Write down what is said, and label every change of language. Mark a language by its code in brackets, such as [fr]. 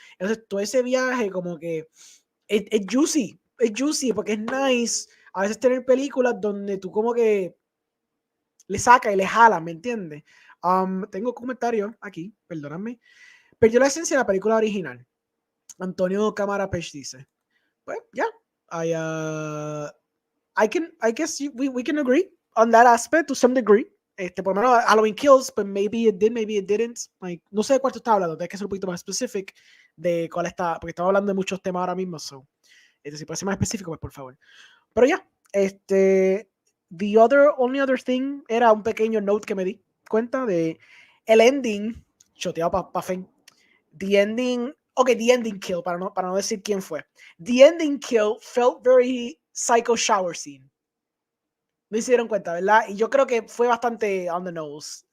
[es] Entonces todo ese viaje como que es juicy porque es nice a veces tener películas donde tú como que le saca y le jala, ¿me entiendes? Tengo comentarios aquí, perdóname. Perdió la esencia de la película original. [en] Antonio Cámara Pech [es] dice, pues ya, [en] I guess we can agree on that aspect to some degree. [es] Por lo menos [en] Halloween Kills, but maybe it did, maybe it didn't. [es] Like, no sé de cuál tú estás hablando, tienes que ser un poquito más específico de cuál está, porque estamos hablando de muchos temas ahora mismo, so. Si puede ser más específico, pues por favor. Pero ya, [en] the only other thing [es] era un pequeño note que me di cuenta de el ending, choteado pa' Fen. [en] The ending kill, [es] para no decir quién fue. [en] The ending kill felt very psycho shower scene. [es] No se dieron cuenta, ¿verdad? Y yo creo que fue bastante [en] on the nose.